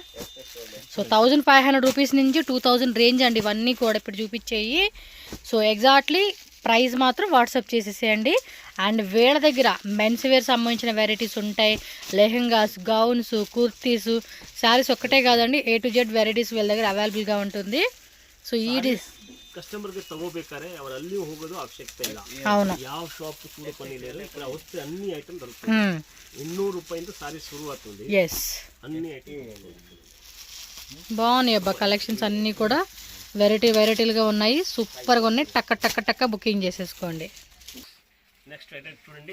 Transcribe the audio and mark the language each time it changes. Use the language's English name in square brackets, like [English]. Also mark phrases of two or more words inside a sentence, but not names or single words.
[Telugu] సో 1,500 రూపీస్ నుంచి 2,000 రేంజ్ అండి ఇవన్నీ కూడా ఇప్పుడు చూపించేయి. సో [English] exactly price [Telugu] మాత్రం వాట్సాప్ చేసేసేయండి. అండ్ వీళ్ళ దగ్గర [English] mens wear [Telugu] సంబంధించిన వెరైటీస్ ఉంటాయి, లెహెంగాస్, గౌన్స్, కుర్తీస్, శారీస్ ఒక్కటే కాదండి, [English] A to Z varieties [Telugu] వీళ్ళ దగ్గర అవైలబుల్గా ఉంటుంది. సో ఈ [Kannada] ಕಸ್ಟಮರ್ಗೆ ತಗೋಬೇಕಾದ್ರೆ ಅವರು ಅಲ್ಲಿ ಹೋಗೋದು ಅವಶ್ಯಕತೆ ಇಲ್ಲ. [Telugu] అవును, ಯಾವ ಶಾಪ್ ಕೂಡ కొనిలేరు, ఇక్కడ వస్తే అన్ని ఐటమ్ దొరుకుతాయి. 200 రూపాయలతో సారీ షురు అవుతుంది. ఎస్, అన్ని ఐటమ్ బాగున్నాయి అబ్బా కలెక్షన్స్ అన్నీ కూడా వెరైటీలుగా ఉన్నాయి, సూపర్గా ఉన్నాయి. టక్క బుకింగ్ చేసేసుకోండి. [English] next item [Telugu] చూడండి,